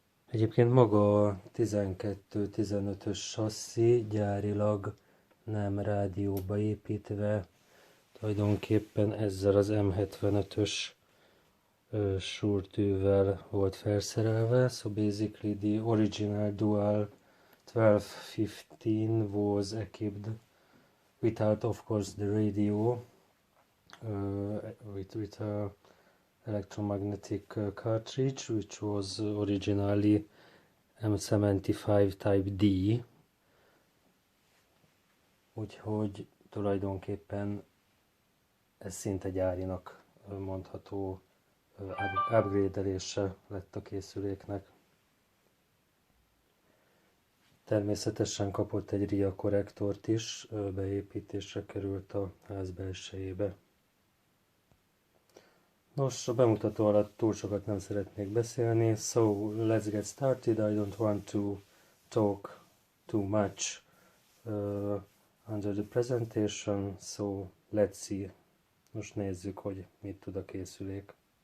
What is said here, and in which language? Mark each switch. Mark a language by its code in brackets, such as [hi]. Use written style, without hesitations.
[hu] Egyébként maga a 12-15-ös sasszi gyárilag nem rádióba építve, tulajdonképpen ezzel az M75-ös súrtűvel volt felszerelve. [en] So basically the original Dual 1215 was equipped without, of course, the radio, with a electromagnetic cartridge, which was originally M75 Type D. [hu] Úgyhogy tulajdonképpen ez szinte gyárinak mondható upgrade-elése lett a készüléknek. Természetesen kapott egy RIA korrektort is, beépítésre került a ház belsejébe. Nos, a bemutató alatt túl sokat nem szeretnék beszélni, [en] so let's get started. I don't want to talk too much under the presentation, so let's see. [hu] Most nézzük, hogy mit tud a készülék.